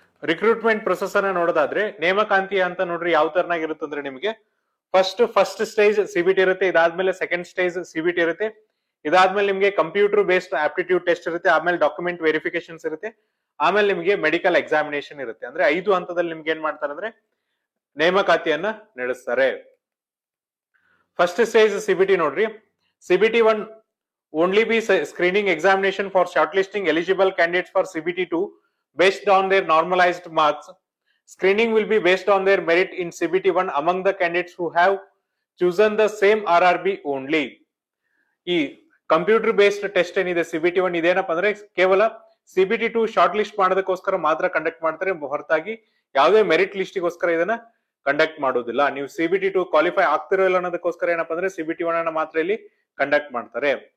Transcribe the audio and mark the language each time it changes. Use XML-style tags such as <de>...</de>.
<kn>Recruitment process ಅನ್ನ ನೋಡೋದಾದ್ರೆ ನೇಮಕಾಂತಿ ಅಂತ ನೋಡ್ರಿ ಯಾವ ತರನಾಗಿರುತ್ತೆ ಅಂದ್ರೆ ನಿಮಗೆ ಫಸ್ಟ್ ಸ್ಟೇಜ್ CBT ಇರುತ್ತೆ, ಇದಾದ್ಮೇಲೆ ಸೆಕೆಂಡ್ ಸ್ಟೇಜ್ CBT ಇರುತ್ತೆ, ಇದಾದ್ಮೇಲೆ ನಿಮ್ಗೆ ಕಂಪ್ಯೂಟರ್ ಬೇಸ್ಡ್ ಆಪ್ಟಿಟ್ಯೂಡ್ ಟೆಸ್ಟ್ ಇರುತ್ತೆ, ಆಮೇಲೆ ಡಾಕ್ಯುಮೆಂಟ್ ವೆರಿಫಿಕೇಶನ್ಸ್ ಇರುತ್ತೆ, ಆಮೇಲೆ ನಿಮ್ಗೆ ಮೆಡಿಕಲ್ ಎಕ್ಸಾಮಿನೇಷನ್ ಇರುತ್ತೆ. ಅಂದ್ರೆ 5 ಹಂತದಲ್ಲಿ ನಿಮ್ಗೆ ಏನ್ ಮಾಡ್ತಾರೆ ಅಂದ್ರೆ ನೇಮಕಾತಿಯನ್ನ ನಡೆಸ್ತಾರೆ. ಫಸ್ಟ್ ಸ್ಟೇಜ್ CBT ನೋಡ್ರಿ, CBT 1</kn> <en>only be screening examination for shortlisting eligible candidates for CBT2 based on their normalized marks. Screening will be based on their merit in CBT1 among the candidates who have chosen the same RRB only.</en> <kn>ಈ computer based test ಏನಿದೆ CBT1 ಇದೇನಪ್ಪ ಅಂದ್ರೆ ಕೇವಲ CBT2 short list ಮಾಡೋದಕ್ಕೋಸ್ಕರ ಮಾತ್ರ conduct ಮಾಡ್ತಾರೆ, ಹೊರತಾಗಿ ಯಾವುದೇ ಮೆರಿಟ್ ಲಿಸ್ಟಿಗೋಸ್ಕರ ಇದನ್ನ ಕಂಡಕ್ಟ್ ಮಾಡೋದಿಲ್ಲ. ನೀವು CBT2 ಕ್ವಾಲಿಫೈ ಆಗ್ತಿರೋ ಇಲ್ಲ ಅನ್ನೋದಕ್ಕೋಸ್ಕರ ಏನಪ್ಪಾ ಅಂದ್ರೆ CBT1 ಅನ್ನ ಮಾತ್ರ ಇಲ್ಲಿ ಕಂಡಕ್ಟ್ ಮಾಡ್ತಾರೆ.</kn>